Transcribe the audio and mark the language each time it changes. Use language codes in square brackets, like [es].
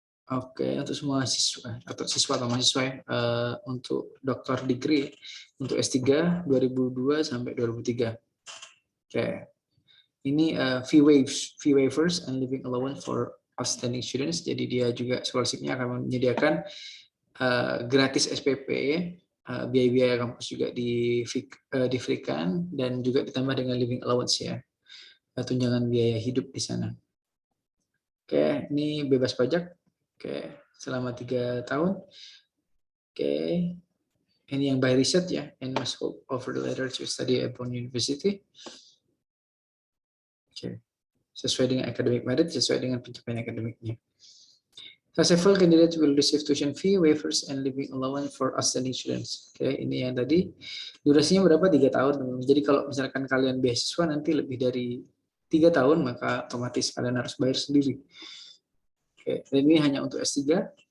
[id] Oke, untuk semua siswa atau mahasiswa ya, untuk doktor degree untuk S3 2002 sampai 2003. Oke. Ini [en] fee waivers and living allowance for outstanding students. [id] Jadi dia juga scholarship-nya akan menyediakan gratis SPP, biaya-biaya kampus juga di-free-kan, dan juga ditambah dengan living allowance ya, tunjangan biaya hidup di sana. Oke, ini bebas pajak. Oke, selama 3 tahun. Oke, ini yang [en] by research ya, and must offer the letter to study at Bond University. [id] Oke, sesuai dengan academic merit, sesuai dengan pencapaian akademiknya. [en] Successful candidates will receive tuition fee, waivers, and living allowance for outstanding students. [id] Oke, ini yang tadi. Durasinya berapa? 3 tahun. Jadi kalau misalkan kalian beasiswa nanti lebih dari 3 tahun, maka otomatis kalian harus bayar sendiri. Oke, dan ini hanya untuk S3.